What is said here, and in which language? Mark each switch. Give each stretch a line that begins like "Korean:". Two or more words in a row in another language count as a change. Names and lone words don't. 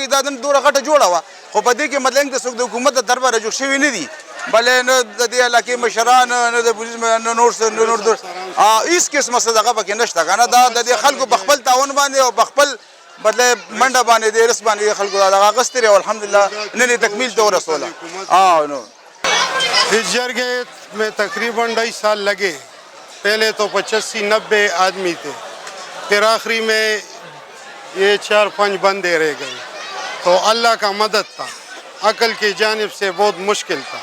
Pashto: دا نن دومره غټه جوړه وه خو په دې کې مطلب د څوک د حکومت د طرفه رجوع شوي نه دي بلې نه د دې علاقې مشران نه د پولیس نه نور هېڅ قسمه څه دغه پکې نشته که نه. دا د دې خلکو په خپل تعاون باندې او په خپل مطلب منډه باندې د رس باندې خلکو دغه اخیستې او الحمدلله نن یې تکمیل ته ورسوله. نو
Urdu: اس جرگے میں تقریباً 2.5 سال لگے. پہلے تو 85-90 آدمی تھے, پھر آخری میں یہ 4-5 بندے رہ گئے. تو اللہ کا مدد تھا, عقل کی جانب سے بہت مشکل تھا.